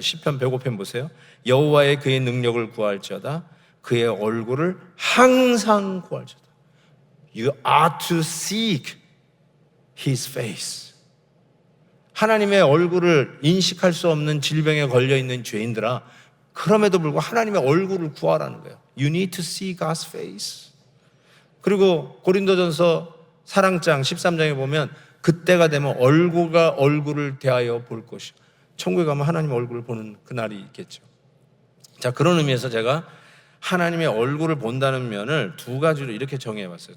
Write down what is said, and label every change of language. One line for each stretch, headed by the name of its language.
Korean: 시편 105편 보세요. 여호와의 그의 능력을 구할지어다 그의 얼굴을 항상 구할지어다.
English: You are to seek His face.
Korean: 하나님의 얼굴을 인식할 수 없는 질병에 걸려있는 죄인들아, 그럼에도 불구하고 하나님의 얼굴을 구하라는 거예요.
English: You need to see God's face.
Korean: 그리고 고린도전서 사랑장 13장에 보면 그때가 되면 얼굴과 얼굴을 대하여 볼 것이요. 천국에 가면 하나님의 얼굴을 보는 그날이 있겠죠. 자, 그런 의미에서 제가 하나님의 얼굴을 본다는 면을 두 가지로 이렇게 정해봤어요.